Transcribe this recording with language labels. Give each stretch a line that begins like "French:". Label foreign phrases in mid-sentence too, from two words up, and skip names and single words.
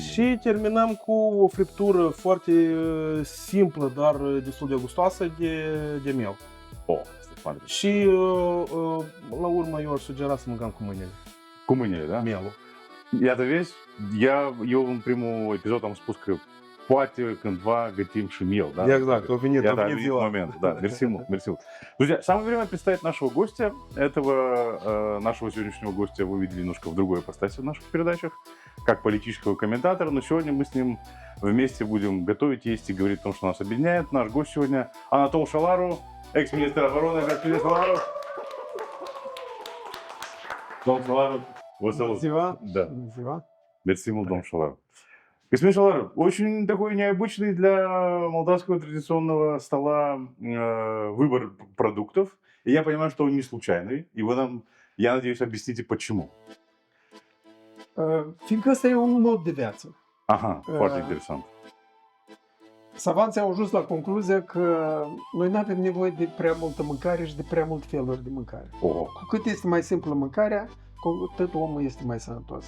Romanian: Și terminăm cu o friptură foarte simplă, dar destul de gustoasă de miel. Asta e foarte. Și la urmă eu aș sugera să mâncăm cu mâinile. Cu mâinile, da? Mielul. Iată, vezi, eu în primul episod am spus că poate cândva gătim și miel, да? Exact, a venit ziua.
Russian: Момент, да,
Romanian: mersi mult.
Russian: Друзья, самое время представить нашего гостя. Нашего сегодняшнего гостя вы видели немножко в другой ипостаси в наших передачах, как политического комментатора, но сегодня мы с ним вместе будем готовить, есть и говорить о том, что нас объединяет. Наш гость сегодня Анатол Шалару, экс-министр обороны. Господин Шалару. Дом Шалару. Да.
Romanian: Mersi mult,
Russian: Дом Шалару. Господин Шалару, очень такой необычный для молдавского традиционного стола выбор продуктов. И я понимаю, что он не случайный. И вы нам, я надеюсь, объясните, почему.
Romanian: Fiindcă ăsta e un mod de viață. Aha, foarte interesant. Savanții au ajuns la concluzia că noi nu avem nevoie de prea multă mâncare și de prea multe feluri de mâncare. Cu cât este mai simplă mâncarea, cu atât omul este mai sănătos.